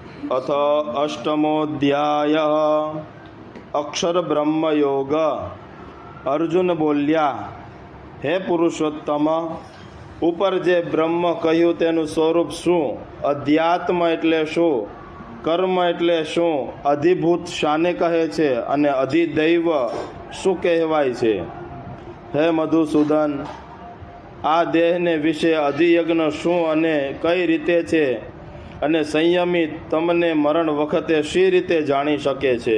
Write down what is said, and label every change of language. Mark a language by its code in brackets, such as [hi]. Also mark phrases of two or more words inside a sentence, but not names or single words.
[sa] अथ अष्टमोध्याय अक्षर ब्रह्म योग। [gu] અર્જુન બોલ્યા, હે પુરુષોત્તમ, ઉપર જે બ્રહ્મ કહ્યું તેનું સ્વરૂપ શું, અધ્યાત્મ એટલે શું, કર્મ એટલે શું, અધિભૂત શાને કહે છે અને અધિદૈવ શું કહેવાય છે? હે મધુસૂદન, આ દેહને વિશે અધિયજ્ઞ શું અને કઈ રીતે છે અને સંયમી તમને મરણ વખતે શી રીતે જાણી શકે છે?